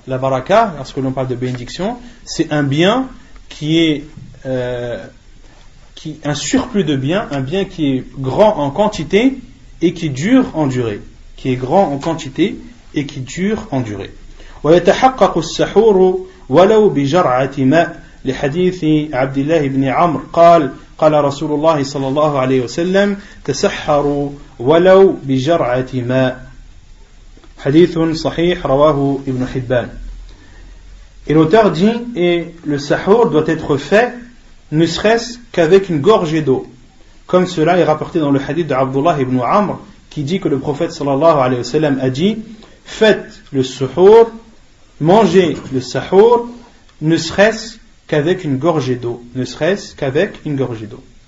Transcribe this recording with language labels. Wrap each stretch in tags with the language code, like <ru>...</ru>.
<fr>La baraka, lorsque l'on parle de bénédiction, c'est un bien qui est un surplus de biens, un bien qui est grand en quantité et qui dure en durée. Qui est grand en quantité et qui dure en durée.</fr> <ar>ويتحقق السحور ولو بجرعة ماء لحديث عبد الله بن عمرو قال رسول الله صلى الله عليه وسلم تسحروا ولو بجرعة ماء حديث صحيح رواه ابن حبان.</ar> <fr>Et l'auteur dit, et le sahur doit être fait ne serait-ce qu'avec une gorgée d'eau, comme cela est rapporté dans le hadith de Abdullah ibn Amr qui dit que le prophète sallallahu alayhi wa sallam a dit, faites le sahur, mangez le sahur, ne serait-ce qu'avec une gorgée d'eau, ne serait-ce qu'avec une gorgée d'eau.</fr>